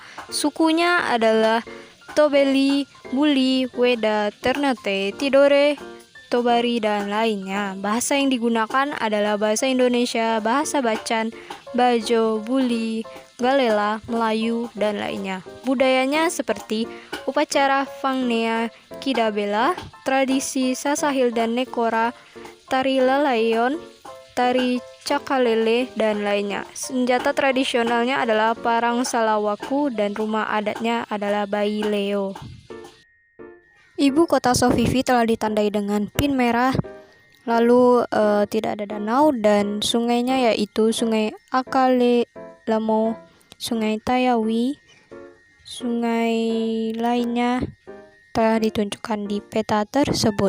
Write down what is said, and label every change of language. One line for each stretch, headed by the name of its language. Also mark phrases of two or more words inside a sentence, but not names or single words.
Indonesian: Sukunya adalah Tobeli, Buli, Weda, Ternate, Tidore, Tobari, dan lainnya. Bahasa yang digunakan adalah bahasa Indonesia, bahasa Bacan, Bajo, Buli, Galela, Melayu, dan lainnya. Budayanya seperti upacara Fangnea Kidabela, tradisi Sasahil dan Nekora, tari Lalayon, tari Cakalele, dan lainnya. Senjata tradisionalnya adalah parang salawaku dan rumah adatnya adalah Bayi Leo. Ibu kota Sofifi telah ditandai dengan pin merah, Lalu tidak ada danau dan sungainya yaitu Sungai Akale Lamo, Sungai Tayawi, sungai lainnya telah ditunjukkan di peta tersebut.